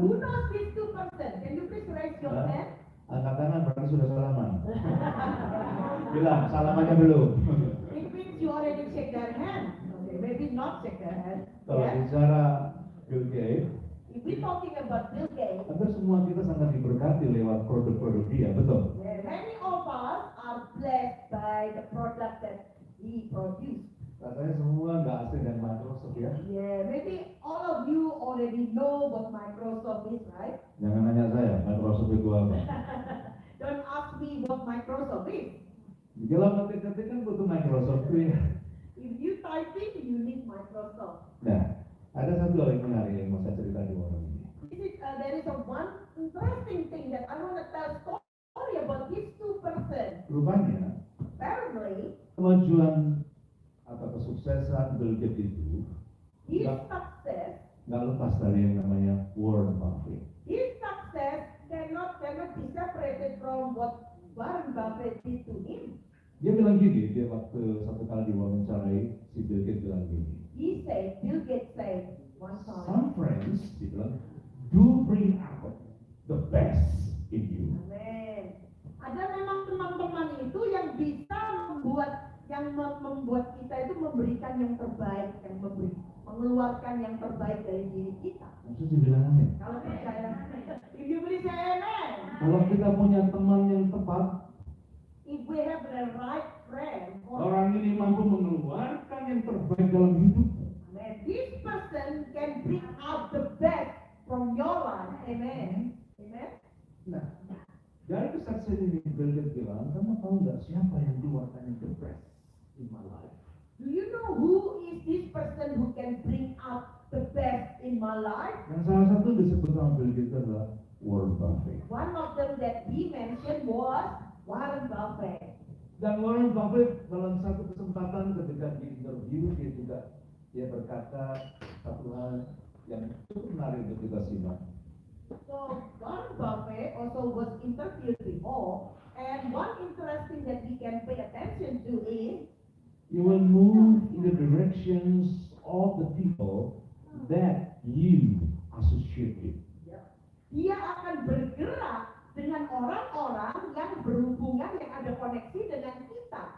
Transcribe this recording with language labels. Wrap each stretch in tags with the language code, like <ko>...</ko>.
<en>Who knows these two persons? Can you please raise your hand?</en> <id>Angkat tangan berarti sudah salaman. Bilang salamannya belum.</id> <en>It means you already shake their hand. Okay, maybe not shake their hand.</en> <id>Kalau</id> <en>Yeah.</en> <id>bicara Bill Gates,</id> <en>If we're talking about Bill Gates,</en> <id>hampir semua kita sangat diberkati lewat produk-produk dia, betul?</id> <en>yeah, many of us are blessed by the product that he produced.</en> <id>Katanya semua nggak asing dengan Microsoft ya.</id> <en>Yeah, maybe all of you already know what Microsoft is, right?</en> <id>Jangan nanya saya, Microsoft itu apa?</id> <en>Don't ask me what Microsoft is.</en> <id>Kalau ngetik-ngetik kan butuh Microsoft tuh ya.</id> <en>If you typing, you need Microsoft.</en> <id>Nah, ada satu hal yang menarik yang mau saya cerita di orang ini.</id> <en>There is a one interesting thing that I want to tell story about these two persons.</en> <id>Rupanya,</id> <en>Apparently,</en> <id>kemajuan atau kesuksesan Bill Gates itu</id> <en>his</en> <id>nggak</id> <en>success,</en> <id>nggak lepas dari yang namanya Warren Buffett.</id> <en>his success cannot be separated from what Warren Buffett did to him.</en> <id>Dia bilang gini, dia waktu satu kali diwawancarai, si Bill Gates bilang gini.</id> <en>Bill Gates said one time, Some friends,</en> <id>dia bilang,</id> <en>do bring out the best in you.</en> <id>Amen. Ada memang teman-teman itu yang bisa membuat membuat kita itu memberikan yang terbaik, mengeluarkan yang terbaik dari diri kita. Maksud dibilang amin. Kalau percaya,</id> <en>if you believe, say amen.</en> <id>Kalau kita punya teman yang tepat,</id> <en>If we have the right friend,</en> <id>orang ini mampu mengeluarkan yang terbaik dalam hidup.</id> <en>amen, this person can bring out the best from your life. Amen. Amen.</en> <id>Nah, dari kesaksian ini Bill bilang, kamu tahu nggak siapa yang keluarkan yang</id> <en>the best in my life? Do you know who is this person who can bring out the best in my life?</en> <id>Yang salah satu disebut sama Bill Gates adalah Warren Buffett.</id> <en>One of them that he mentioned was Warren Buffett.</en> <id>Dan Warren Buffett dalam satu kesempatan ketika di interview dia berkata satu hal yang cukup menarik untuk kita simak.</id> <en>So Warren Buffett also was interviewed before, and one interesting that we can pay attention to is You will move in the directions of the people that you associate with.</en> <id>dia akan bergerak dengan orang-orang yang berhubungan, yang ada koneksi dengan kita.</id>